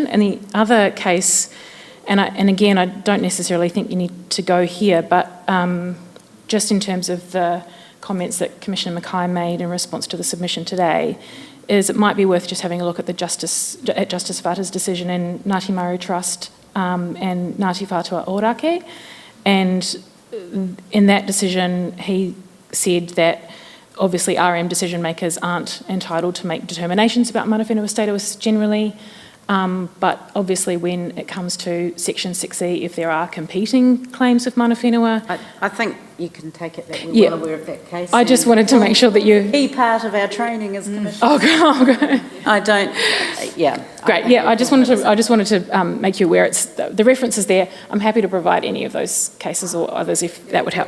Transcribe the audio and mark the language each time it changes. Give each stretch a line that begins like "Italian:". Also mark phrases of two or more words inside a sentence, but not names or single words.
English: And the other case, and again, I don't necessarily think you need to go here, but just in terms of the comments that Commissioner Mackay made in response to the submission today, is it might be worth just having a look at Justice Whata's decision in Ngāti Maru Trust and Ngāti Whātua Ōrākei. And in that decision, he said that obviously RM decision makers aren't entitled to make determinations about
Māori: mana whenua
English: status generally, but obviously when it comes to Section 6E, if there are competing claims of
Māori: mana whenua...
English: I think you can take it that we're well aware of that case. I just wanted to make sure that you... Key part of our training as commissioners. Okay. I don't... Yeah. Great. Yeah, I just wanted to make you aware. It's the reference is there. I'm happy to provide any of those cases or others if that would help.